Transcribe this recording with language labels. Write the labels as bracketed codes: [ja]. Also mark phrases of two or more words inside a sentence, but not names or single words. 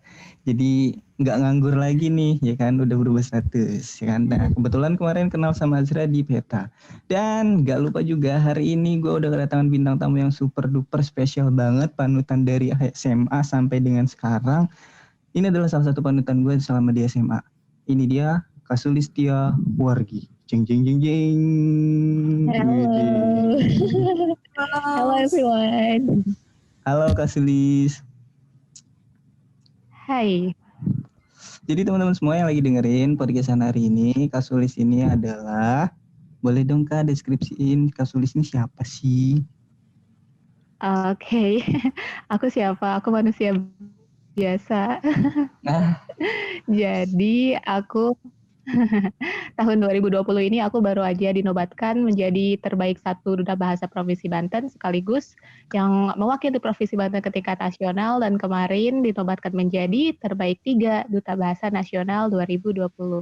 [id] Jadi nggak nganggur lagi nih ya kan, udah berubah status ya kan. Nah, kebetulan kemarin kenal sama Azra di Peta. Dan nggak lupa juga hari ini gue udah kedatangan bintang tamu yang [en] super duper [id] spesial banget, panutan dari SMA sampai dengan sekarang. Ini adalah salah satu panutan gue selama di SMA. Ini dia Kasulistia Wargi. Jeng jeng jeng jeng. [en] Hello. Hello everyone. [id] Halo Kasulis. Hai. Jadi teman-teman semua yang lagi dengerin podcastan hari ini, Kasulis ini adalah, boleh dong Kak deskripsiin Kasulis ini siapa sih? Oke. Aku siapa? Aku manusia biasa. Jadi aku tahun 2020 ini aku baru aja dinobatkan menjadi terbaik 1 duta bahasa Provinsi Banten sekaligus yang mewakili Provinsi Banten ke tingkat nasional, dan kemarin dinobatkan menjadi terbaik 3 duta bahasa nasional 2020.